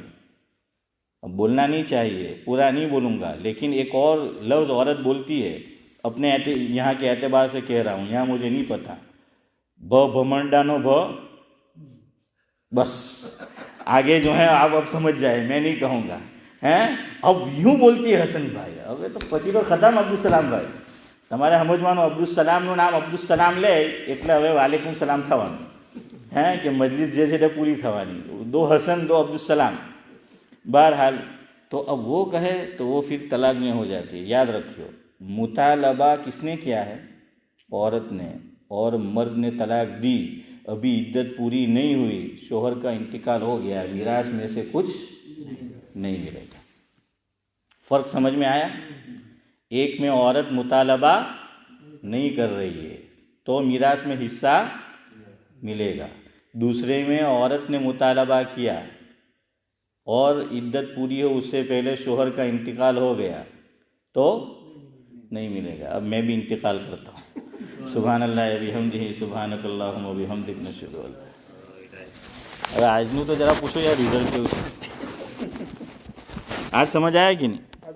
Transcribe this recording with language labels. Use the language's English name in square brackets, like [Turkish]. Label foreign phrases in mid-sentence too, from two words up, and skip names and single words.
[Urdu] اب بولنا نہیں چاہیے، پورا نہیں بولوں گا، لیکن ایک اور لفظ عورت بولتی ہے، اپنے یہاں کے اعتبار سے کہہ رہا ہوں، یہاں مجھے نہیں پتہ، بھمنڈانو بس آگے جو ہے آپ اب سمجھ جائے، میں نہیں کہوں گا. ہیں اب یوں بولتی ہے حسن بھائی، اب تو [Gujarati] પછી તો ખતમ અબ્દુલસલામ ભાઈ. તમારે સમજવાનું અબ્દુલસલામનું નામ અબ્દુલસલામ લે એટલે હવે [Arabic] وعليكم السلام [Gujarati] થવાનું હે કે મજલિસ જે છે તે પૂરી થવાની. દો હસન દો અબ્દુલસલામ. [Urdu] બહરحال تو اب وہ کہے تو وہ پھر طلاق میں ہو جاتی ہے. یاد رکھیو مطالبہ کس نے کیا ہے؟ عورت نے. اور مرد نے طلاق دی، ابھی عدت پوری نہیں ہوئی، شوہر کا انتقال ہو گیا، میراث میں سے کچھ نہیں ملے گا. فرق سمجھ میں آیا؟ ایک میں عورت مطالبہ نہیں کر رہی ہے تو میراث میں حصہ ملے گا. دوسرے میں عورت نے مطالبہ کیا اور عدت پوری ہو اس سے پہلے شوہر کا انتقال ہو گیا تو نہیں ملے گا. اب میں بھی انتقال کرتا ہوں. [Arabic] سبحان اللہ بحمدہ سبحانک اللہم و بحمدک نشہد ان لا الہ الا انت. [Urdu] ارے آج نو تو ذرا پوچھو یار ریزلٹ کے اسے آج سمجھ آیا کہ نہیں؟